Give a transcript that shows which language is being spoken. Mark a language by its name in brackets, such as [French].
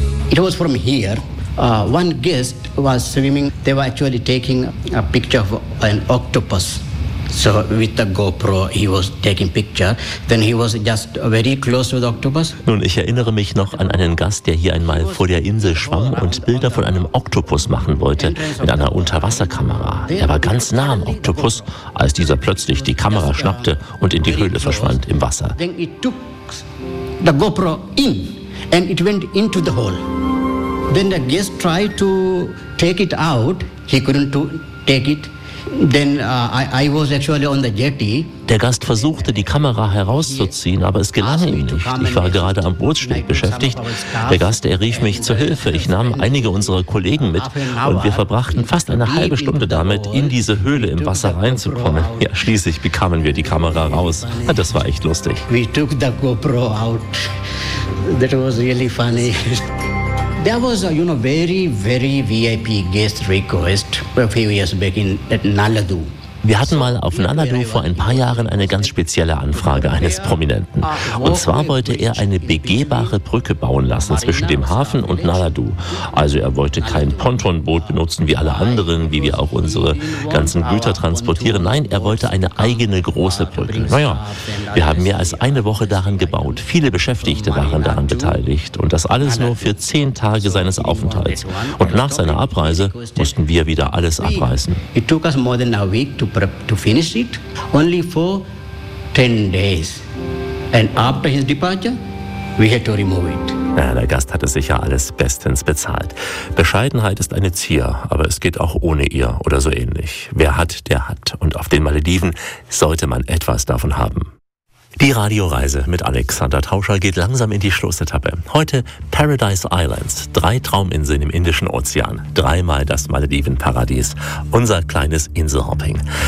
[English] It was from here. One guest was swimming. They were actually taking a picture of an octopus. So with the GoPro he was taking picture, then he was just very close to the octopus. [German] Nun, ich erinnere mich noch an einen Gast, der hier einmal vor der Insel schwamm und Bilder von einem Oktopus machen wollte mit einer Unterwasserkamera. Er war ganz nah am Oktopus, als dieser plötzlich die Kamera schnappte und in die Höhle verschwand im Wasser. [English] the GoPro in, and it went into the hole. Then the guest tried to take it out. He couldn't take it. Then I was actually on the jetty. [German] Der Gast versuchte, die Kamera herauszuziehen, aber es gelang ihm nicht. Ich war gerade am Bootssteg beschäftigt. Der Gast rief mich zur Hilfe. Ich nahm einige unserer Kollegen mit und wir verbrachten fast eine halbe Stunde damit, in diese Höhle im Wasser reinzukommen. Ja, schließlich bekamen wir die Kamera raus. Ja, das war echt lustig. [English] We took the GoPro out. That was really funny. There was a, you know, very, very VIP guest request a few years back in Nalladu. [German] Wir hatten mal auf Nanadu vor ein paar Jahren eine ganz spezielle Anfrage eines Prominenten. Und zwar wollte er eine begehbare Brücke bauen lassen zwischen dem Hafen und Nanadu. Also er wollte kein Pontonboot benutzen wie alle anderen, wie wir auch unsere ganzen Güter transportieren. Nein, er wollte eine eigene große Brücke. Naja, wir haben mehr als eine Woche daran gebaut. Viele Beschäftigte waren daran beteiligt. Und das alles nur für 10 Tage seines Aufenthalts. Und nach seiner Abreise mussten wir wieder alles abreißen. [English] It took us more than a week to finish it, only for 10 days. And after his departure, we had to remove it. [German] Ja, der Gast hatte sicher alles bestens bezahlt. Bescheidenheit ist eine Zier, aber es geht auch ohne ihr oder so ähnlich. Wer hat, der hat. Und auf den Malediven sollte man etwas davon haben. Die Radioreise mit Alexander Tauscher geht langsam in die Schlussetappe. Heute Paradise Islands, 3 Trauminseln im Indischen Ozean, 3-mal das Maledivenparadies, unser kleines Inselhopping.